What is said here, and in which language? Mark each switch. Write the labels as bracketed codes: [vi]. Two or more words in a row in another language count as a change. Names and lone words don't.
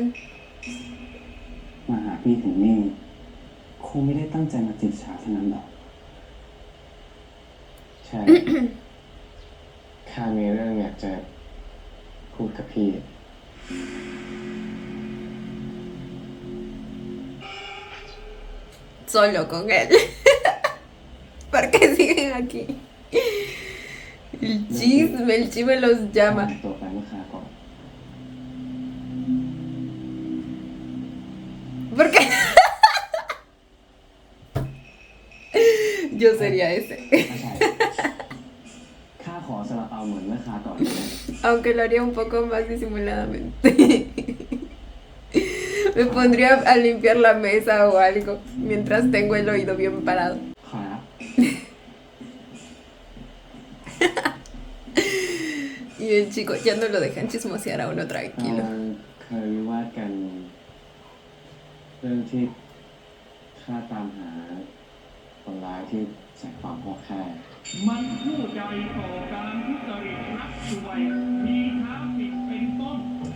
[th] มาหาพี่ถึงนี่คงไม่ได้ตั้งใจมาจีบสาวเท่านั้นหรอก ใช่ ข้ามีเรื่องอยากจะพูดกับพี่ [es] Solo con él. ¿Por qué siguen aquí? El chisme los [th] ข้า [es] llama. [th] ตัวไปเมื่อคราก่อน [es] ¿Por qué? Yo sería ese. [th] ไม่ใช่ ข้าขอซาลาเปาเหมือนเมื่อคราก่อนนะ [es] Aunque lo haría un poco más disimuladamente. Me pondría a limpiar la mesa o algo mientras tengo el oído bien parado. [th] ขอรับ [es] Y el chico ya no lo dejan chismosear a uno [th] เรา [es] tranquilo. [th] เคยวิวาทกันเรื่องที่ข้าตามหาคนร้ายที่ใส่ความพ่อแค่ มันผู้ใดต่อการทุจริตนักสวย มีท้าผิดเป็นต้น